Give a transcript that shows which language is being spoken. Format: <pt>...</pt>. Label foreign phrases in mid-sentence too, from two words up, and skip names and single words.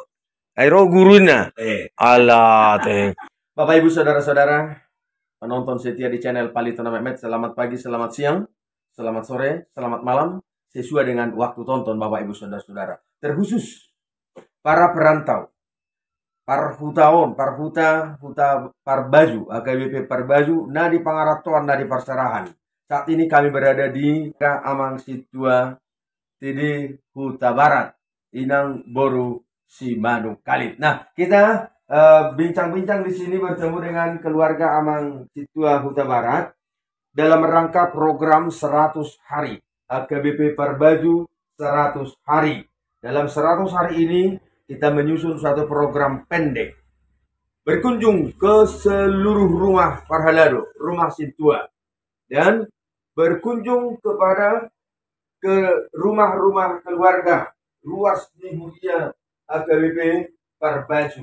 <id>Airo gurunya. Alah, teh. Bapak Ibu Saudara-saudara, penonton setia di channel Palitona Mehmet, selamat pagi, selamat siang, selamat sore, selamat malam, sesuai dengan waktu tonton Bapak Ibu Saudara-saudara. Terkhusus para perantau,</id> <bbc>parhutaon, parhuta parbaju, AKBP Parbaju, nadi pangaratoan, nadi perserahan.</bbc> <id>Saat ini kami berada di Amang Situa TD Huta Barat, Inang Boru Simanung Kalit. Nah, kita bincang-bincang di sini bertemu dengan keluarga Amang Situa Huta Barat dalam rangka program 100 hari AKBP Parbaju 100 hari. Dalam 100 hari ini kita menyusun satu program pendek berkunjung ke seluruh rumah Parhalado, rumah Situa, dan berkunjung ke rumah-rumah keluarga luas di Mulia AKBP Parbaju.</id>